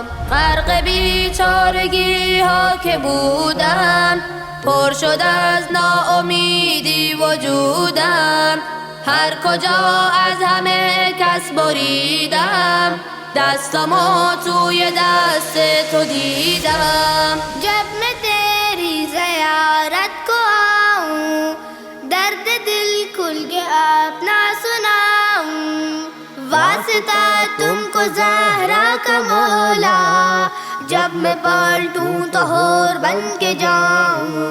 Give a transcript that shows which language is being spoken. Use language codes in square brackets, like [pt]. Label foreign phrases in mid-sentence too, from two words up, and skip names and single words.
[fa] غرق بیچارگی ها که بودم، پر شد از ناامیدی وجودم. هر کجا از همه کس بریدم، دستمو توی دست تو دیدم. [ur] جب میں تیری زیارت کو آؤں، درد دل کھل کے اپنا سناؤں. واسطہ تم کو زہرا کا مولا، جب میں پلٹوں تو حور بن کے جاؤں.